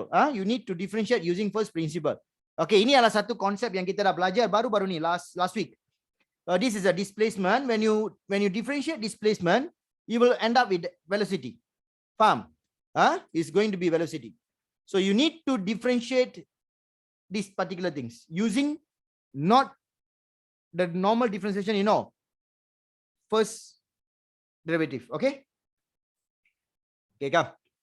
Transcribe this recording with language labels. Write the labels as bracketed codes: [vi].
[en] You need to differentiate using first principle. [ms] Okay, ini adalah satu konsep yang kita dah belajar baru-baru ni last week. [en] This is a displacement. When you differentiate displacement, you will end up with velocity. Faham? It's going to be velocity. So you need to differentiate these particular things using not the normal differentiation, first derivative. Okay. Okay, kan?